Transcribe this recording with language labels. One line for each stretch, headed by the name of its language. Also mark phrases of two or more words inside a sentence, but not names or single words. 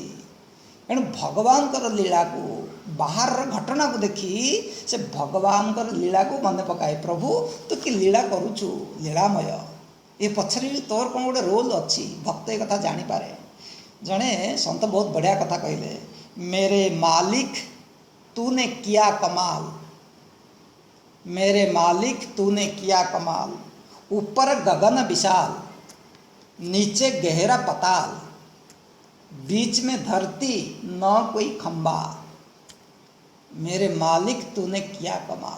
Odia: ଏଣୁ ଭଗବାନଙ୍କର ଲୀଳାକୁ, ବାହାରର ଘଟଣାକୁ ଦେଖି ସେ ଭଗବାନଙ୍କର ଲୀଳାକୁ ମନେ ପକାଏ। ପ୍ରଭୁ ତୁ କି ଲୀଳା କରୁଛୁ, ଲୀଳାମୟ। ଏ ପଛରେ ବି ତୋର କ'ଣ ଗୋଟେ ରୋଲ୍ ଅଛି। ଭକ୍ତ ଏ କଥା ଜାଣିପାରେ। ଜଣେ ସନ୍ଥ ବହୁତ ବଢ଼ିଆ କଥା କହିଲେ,
Hindi: मेरे मालिक तूने किया कमाल, मेरे मालिक तूने किया कमाल, ऊपर गगन विशाल नीचे गहरा पताल, बीच में धरती न कोई खंबा, मेरे मालिक तूने किया कमाल।